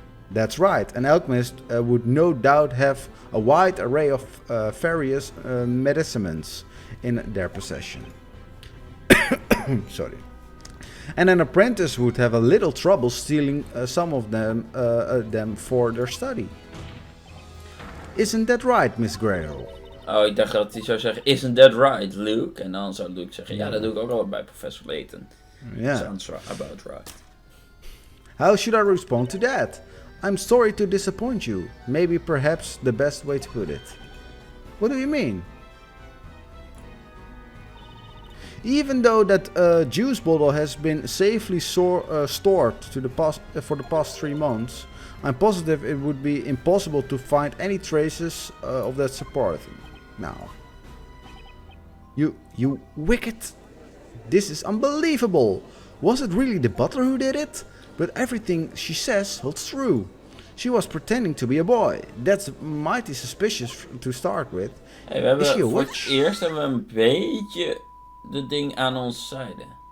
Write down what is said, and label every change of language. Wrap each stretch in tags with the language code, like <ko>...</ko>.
<en>That's right, an alchemist would no doubt have a wide array of various medicaments in their possession. Sorry. And an apprentice would have a little trouble stealing some of them for their study. Isn't that right, Miss Grail?</en> <nl>Oh, ik dacht dat hij zou zeggen, isn't that right, Luke? En dan zou Luke zeggen, ja, dat doe ik ook al bij Professor Layton.</nl> <en>Yeah. Sounds about right. How should I respond to that? I'm sorry to disappoint you. Maybe perhaps the best way to put it. What do you mean? Even though that juice bottle has been safely stored for the past 3 months, I'm positive it would be impossible to find any traces of that support. Now, you wicked! This is unbelievable! Was it really the butler who did it? But everything she says holds true. She was pretending to be a boy. That's mighty suspicious to start with.</en> <nl>Hey, we hebben</nl> <en>Is she a</en> <nl>voor het</nl> <en>witch?</en> <nl>eerst hebben we een beetje de ding aan onze zijde.</nl>